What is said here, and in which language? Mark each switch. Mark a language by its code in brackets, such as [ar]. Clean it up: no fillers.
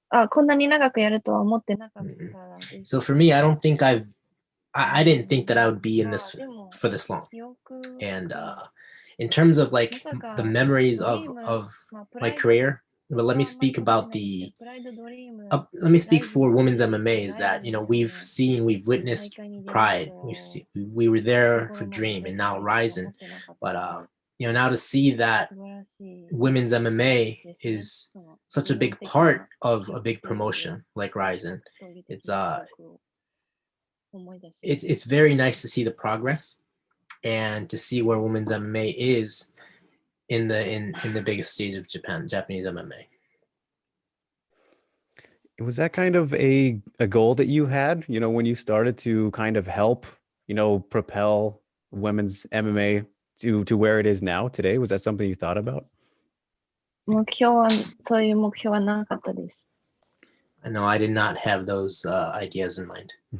[ja] こんなに長くやるとは思ってなかったです。 [en] So for me, I didn't think that I would be in this for this long. And in terms of like the memories of my career, but let me speak about let me speak for women's MMA is that we've witnessed Pride, we were there for Dream and now RIZIN, but now to see that women's MMA is such a big part of a big promotion like RIZIN, it's very nice to see the progress and to see where women's MMA is in the biggest stage of Japanese MMA. Was that kind of a goal that you had, when you started to kind of help, propel women's MMA to where it is now today? Was that something you thought about? [ja] 目標は、そういう目標はなかったです。 [en] No, I did not have those ideas in mind.